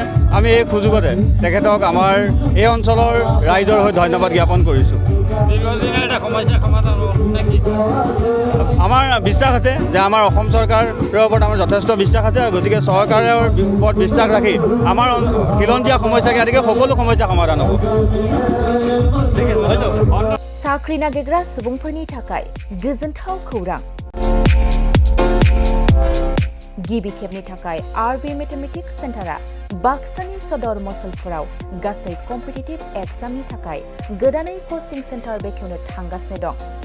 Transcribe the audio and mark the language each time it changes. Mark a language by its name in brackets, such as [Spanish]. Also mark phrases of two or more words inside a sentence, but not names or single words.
[Assamese] আমি এই সুযোগতে তেখেতক আমাৰ এই অঞ্চলৰ ৰাইজৰ হৈ ধন্যবাদ জ্ঞাপন কৰিছোঁ। আমাৰ বিশ্বাস আছে যে আমাৰ অসম চৰকাৰৰ ওপৰত আমাৰ যথেষ্ট বিশ্বাস আছে আৰু গতিকে চৰকাৰৰ ওপৰত বিশ্বাস ৰাখি আমাৰ খিলঞ্জীয়া সমস্যাকে সকলো সমস্যা সমাধান হ'ব। [Bodo] साख्रि नागिरग्रा सुबुंफोरनि थाखाय गोजोनथाव खौरां। गिबि खेबनि थाखाय आरबि मेथमेटिक्स सेन्टारा बाक्सानि सदर मसलपुराव गासै कम्पिटिटिभ एग्जामनि थाखाय गोदानै [English] coaching centre [Bodo] बेखेवनो थांगासिनो दं।